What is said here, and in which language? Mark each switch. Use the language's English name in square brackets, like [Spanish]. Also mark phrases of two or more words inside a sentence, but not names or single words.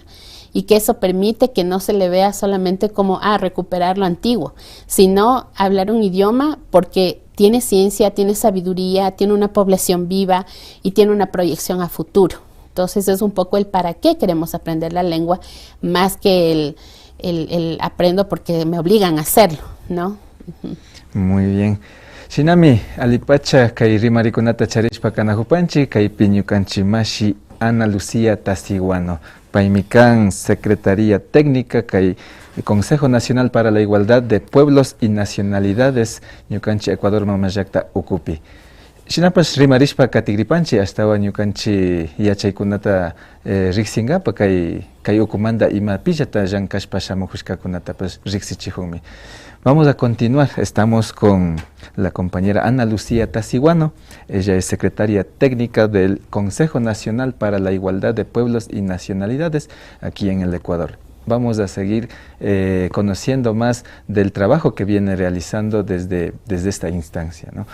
[Spanish] Y que eso permite que no se le vea solamente como, recuperar lo antiguo, sino hablar un idioma porque tiene ciencia, tiene sabiduría, tiene una población viva y tiene una proyección a futuro. Entonces es un poco el para qué queremos aprender la lengua, más que el aprendo porque me obligan a hacerlo, ¿no? Muy bien. [Quechua] Shinami, alipacha, kay rimarikunata charishpa kanajupanchi, kay piñukanchimashi Ana Lucía Tasiguano, Paimicán, [Spanish] Secretaría Técnica, [Quechua] kay Consejo Nacional para la Igualdad de Pueblos y Nacionalidades, ñukanchi Ecuador mamayakta ukupi. Shinapas rimarishpa katigripanchi, hasta ñukanchi yachaykunata riksingapa, kay ukumanda ima pillata llankashpa shamujushkakunata pues riksichijunmi. [Spanish] Vamos a continuar, estamos con la compañera Ana Lucía Tasiguano, ella es secretaria técnica del Consejo Nacional para la Igualdad de Pueblos y Nacionalidades aquí en el Ecuador. Vamos a seguir conociendo más del trabajo que viene realizando desde esta instancia, ¿no?